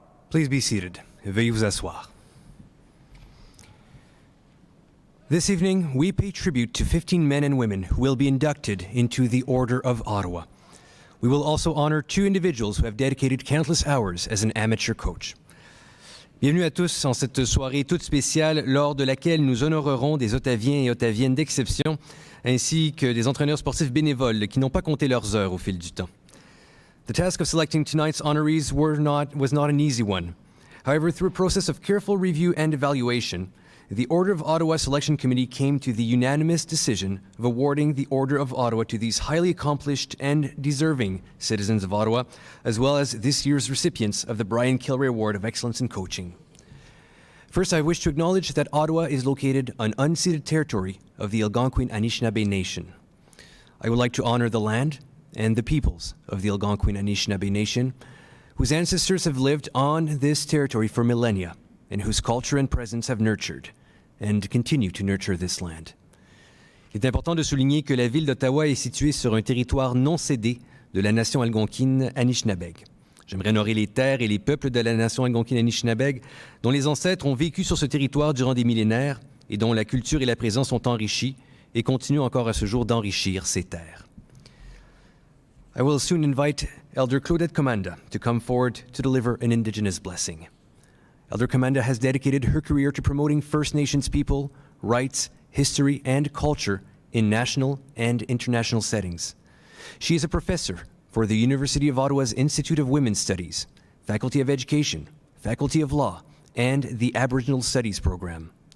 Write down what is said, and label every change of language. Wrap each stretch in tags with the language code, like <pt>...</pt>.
<en>Please be seated.</en> <fr>Veuillez vous asseoir.</fr> <en>This evening, we pay tribute to 15 men and women who will be inducted into the Order of Ottawa. We will also honor 2 individuals who have dedicated countless hours as an amateur coach.</en> <fr>Bienvenue à tous en cette soirée toute spéciale lors de laquelle nous honorerons des Ottaviens et Ottaviennes d'exception ainsi que des entraîneurs sportifs bénévoles qui n'ont pas compté leurs heures au fil du temps.</fr> <en>The task of selecting tonight's honorees was not an easy one. However, through a process of careful review and evaluation, the Order of Ottawa Selection Committee came to the unanimous decision of awarding the Order of Ottawa to these highly accomplished and deserving citizens of Ottawa, as well as this year's recipients of the Brian Kilray Award of Excellence in Coaching. First, I wish to acknowledge that Ottawa is located on unceded territory of the Algonquin Anishinaabe Nation. I would like to honor the land and the peoples of the Algonquin Anishinaabe Nation, whose ancestors have lived on this territory for millennia, and whose culture and presence have nurtured and continue to nurture this land.</en> <fr>Il est important de souligner que la ville d'Ottawa est située sur un territoire non cédé de la nation algonquine Anishinabeg. J'aimerais honorer les terres et les peuples de la nation algonquine Anishinabeg dont les ancêtres ont vécu sur ce territoire durant des millénaires et dont la culture et la présence ont enrichi et continuent encore à ce jour d'enrichir ces terres.</fr> <en>I will soon invite Elder Claudette Commanda to come forward to deliver an Indigenous blessing. Elder Commanda has dedicated her career to promoting First Nations people, rights, history, and culture in national and international settings. She is a professor for the University of Ottawa's Institute of Women's Studies, Faculty of Education, Faculty of Law, and the Aboriginal Studies program.</en>